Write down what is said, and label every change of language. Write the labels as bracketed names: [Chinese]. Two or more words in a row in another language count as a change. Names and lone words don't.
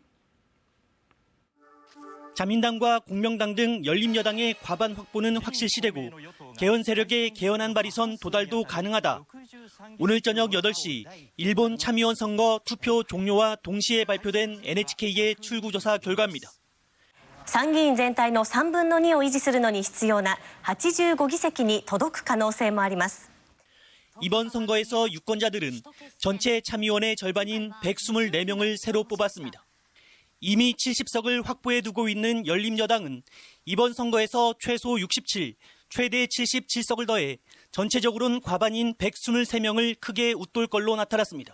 [Korean] 자민당과 공명당 등 열린여당의 과반 확보는 확실시되고 개헌 세력의 개헌안 발의선 도달도 가능하다. 오늘 저녁 8시 일본 참의원 선거 투표 종료와 동시에 발표된 NHK의 출구조사 결과입니다. [Japanese] 参議院全体の3分の2を維持するのに必要な85議席に届く可能性もあります。 [Korean] 이번 선거에서 유권자들은 전체 참의원의 절반인 124명을 새로 뽑았습니다. 이미 70석을 확보해 두고 있는 열린여당은 이번 선거에서 최소 67, 최대 77석을 더해 전체적으로는 과반인 123명을 크게 웃돌 걸로 나타났습니다.